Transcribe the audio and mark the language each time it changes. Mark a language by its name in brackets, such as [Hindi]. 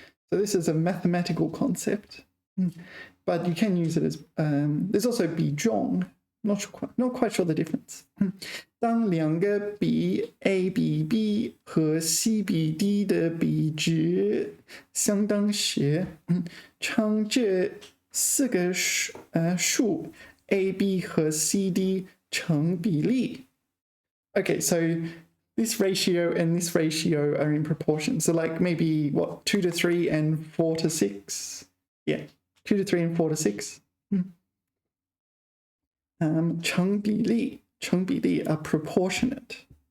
[English] So this is a mathematical concept, but you can use it as, there's also 比重. Not quite sure the difference. [Chinese] 当两个比 A 比 B 和 C 比 D 的比值相当时，称这四个数 A, B 和 C, D 成比例. [English] Okay, so this ratio and this ratio are in proportion. So like maybe what, 2 to 3 and 4 to 6? Yeah, 2 to 3 and 4 to 6. 成比例 are proportionate.